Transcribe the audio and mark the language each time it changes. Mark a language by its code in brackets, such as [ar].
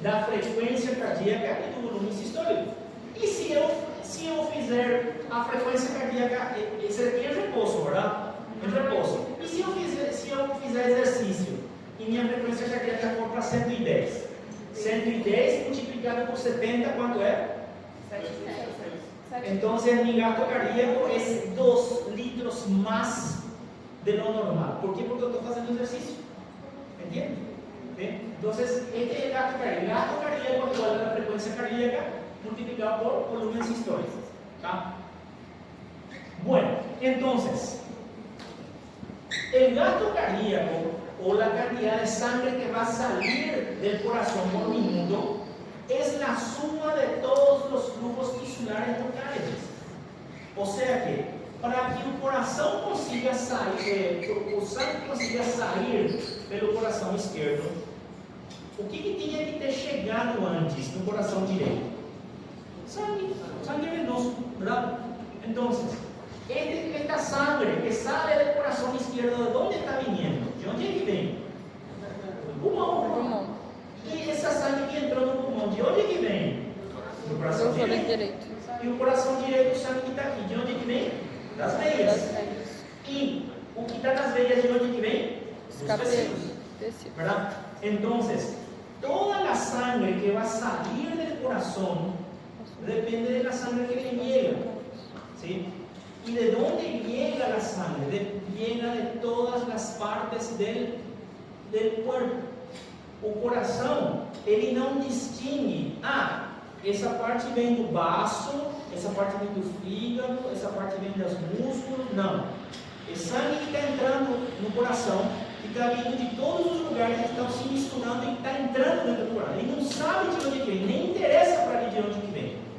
[pt] Da frequência cardíaca e do volume sistólico. E se eu fizer a frequência cardíaca, esse aqui é repouso, verdade? É repouso. E se eu fizer exercício e minha frequência cardíaca for para 110? 110 multiplicado por 70, quanto é? 7. [es] Entonces mi gasto cardíaco es 2 litros más de lo normal. ¿Por qué? Porque yo estoy haciendo ejercicio. ¿Entiendes? Entonces, este es el gasto cardíaco. El gasto cardíaco es igual a la frecuencia cardíaca multiplicado por volumen sistólico. ¿Ah? Bueno, entonces, el gasto cardíaco o la cantidad de sangre que va a salir del corazón por minuto es la suma de todos los flujos tisulares locales. O sea que, para que el corazón consiga salir, [pt] o sangue consiga sair pelo coração esquerdo, o que tinha que ter chegado antes no coração direito? Sangue venoso, ¿verdad? [es] Entonces, esta sangre que sale del corazón izquierdo, ¿de dónde está viniendo? ¿De dónde es que viene? Del pulmón. Y esa sangre que entró [pt] no pulmão, de onde é que vem? Do coração direito. E o coração direito, o sangue que está aqui, de onde é que vem? Das veias. E o que está nas veias, de onde é que vem? Dos tecidos. ¿Verdad? [es] Entonces, toda la sangre que va a salir del corazón depende de la sangre que le llega. ¿Sí? ¿Y de dónde llega la sangre? Llega de todas las partes del cuerpo. [pt] O coração, ele não distingue, essa parte vem do baço, essa parte vem do fígado, essa parte vem dos músculos, não. É sangue que está entrando no coração, que está vindo de todos os lugares que estão se misturando e está entrando dentro do coração. Ele não sabe de onde vem, nem interessa para ele de onde que vem.